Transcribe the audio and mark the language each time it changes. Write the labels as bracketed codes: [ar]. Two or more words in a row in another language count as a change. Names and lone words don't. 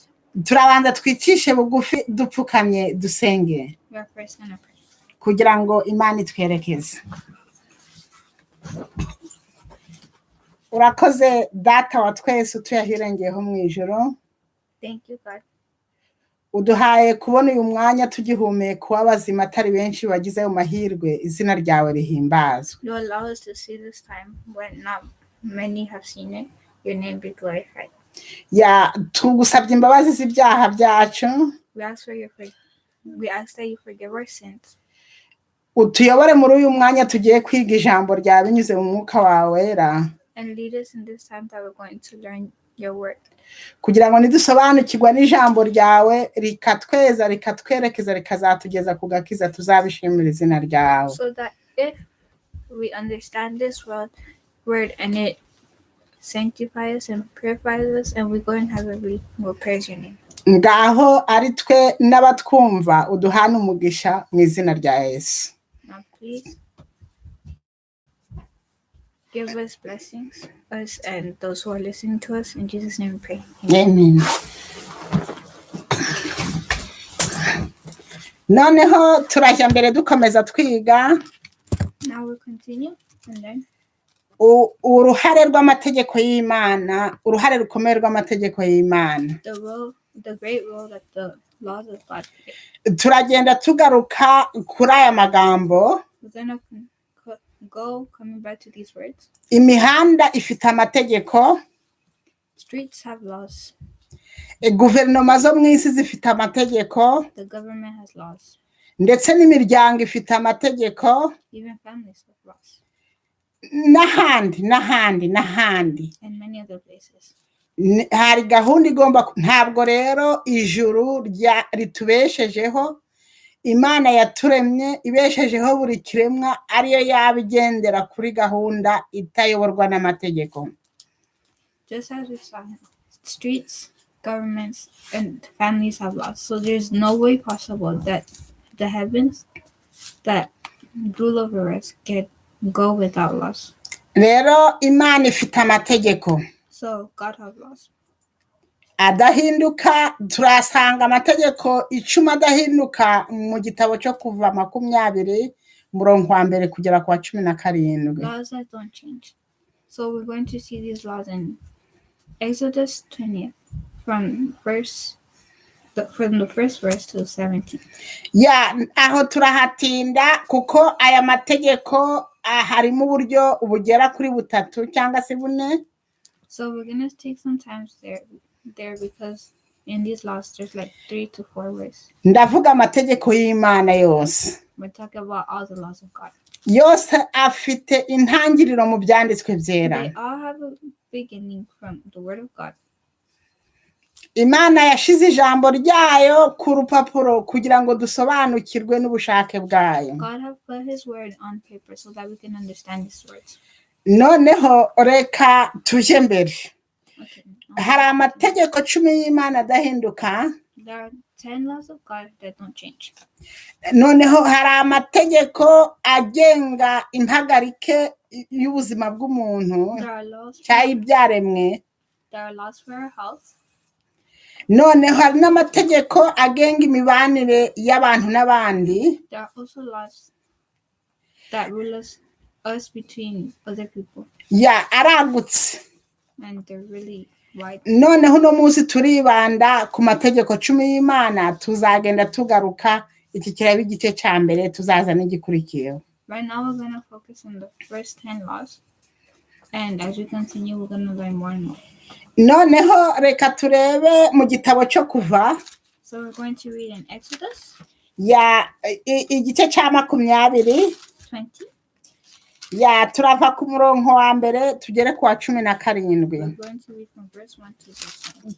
[rw] turabanza twicishe bugufi dupfukamye dusenge [en] We are first gonna pray. [rw] kugira ngo Imana itwerekeze. Urakoze data wa twese utuyahirengeyeho mu ijoro, [en] Thank you, God. [rw] uduhaye kubona uyu mwanya tugihumeka w'abazima atari benshi bagize ayo mahirwe, izina ryawe rihimbazwe. [en] You allow us to see this time when not many have seen it. Your name be glorified. [rw] Ya tugusabye imbabazi z'ibyaha byacu, [en] We ask that you forgive our sins. [rw] utuyobore muri uyu mwanya tugiye kwiga ijambo ryawe binyuze mu mwuka wawe wera, [en] And lead us in this time that we're going to learn your word. [rw] kugira ngo nidusobanukirwa n'ijambo ryawe rikatweza rikatwerekeza rikazatugeza ku gakiza, tuzabishimira izina ryawe. [en] So that if we understand this word and it sanctifies us and purifies us and we go in heaven, we will praise your name. [rw] Ngaho ari twe n'abatwumva uduhana umugisha mu izina rya Yesu. [en] Now please give us blessings, us and those who are listening to us. In Jesus' name we pray. Amen. [rw] Noneho turajya mbere dukomeza twiga [en] Now we'll continue and then [rw] uruhare rw'amategeko y'Imana, uruhare rukomeye rw'amategeko y'Imana. [en] the great role that the laws of God play. [rw] Turagenda tugaruka kuri aya magambo. [en] We're gonna coming back to these words. [rw] Imihanda ifite amategeko, [en] Streets have laws. [rw] guverinoma zo mu isi zifite amategeko, [en] The government has laws. [rw] ndetse n'imiryango ifite amategeko, [en] Even families have laws. [rw] n'ahandi [en] And many other places. [rw] hari gahunda igomba. Ntabwo rero ijuru ritubeshejeho, Imana yaturemye ibeshejeho buri kiremwa ariyo yabigendera kuri gahunda itayoborwa n'amategeko. [en] Just as we saw, streets, governments, and families have laws. So there's no way possible that the heavens that rule over us can go without laws. [rw] Rero Imana ifite amategeko [en] So God has laws. [rw] adahinduka. Turasanga amategeko 10 adahinduka mu gitabo cyo kuva 20 murongo wa mbere kugera kwa 17. [en] Laws that don't change. So we're going to see these laws in Exodus 20 from the first verse to 17. [rw] Ya aho turahatinda kuko aya mategeko harimo uburyo ubugera kuri butatu cyangwa se bune. [en] So we're going to take some time there because in these laws there's like 3 to 4 ways. [rw] Ndavuga amategeko y'Imana yose. [en] We're talking about all the laws of God. [rw] Yose afite intangiriro mu byanditswe byera. [en] They all have a beginning from the word of God. [rw] Imana yashize ijambo ryayo ku rupapuro kugira ngo dusobanukirwe n'ubushake bwayo. [en] God have put his word on paper so that we can understand his words. [rw] Noneho reka tuje mbere. [en] Okay. [rw] Hari amategeko 10 y'Imana adahinduka. [en] There are 10 laws of God that don't change. [rw] Noneho hari amategeko agenga impagarike y'ubuzima bw'umuntu [en] There are laws [rw] cyayibyaremwe. [en] There are laws for our health. [rw] Noneho hari n'amategeko agenga imibanire y'abantu n'abandi. [en] There are also laws that rule us between other people. [rw] Ya aragutse. [en] And they're really wide. [rw] Noneho no munsi turibanda ku mategeko 10 y'Imana, tuzagenda tugaruka iki kiraba igice cya mbere, tuzaza n'igikurikiyeho. [en] Right now we're going to focus on the first 10 laws. And as we continue, we're going to learn more and more. [rw] Noneho reka turebe mu gitabo cyo kuva. [en] So we're going to read in Exodus. [rw] Ya igice cya 20. 20. Ya turava ku murongo wa mbere tugere kwa 17. [en] We're going to read from verse 1 to verse 17.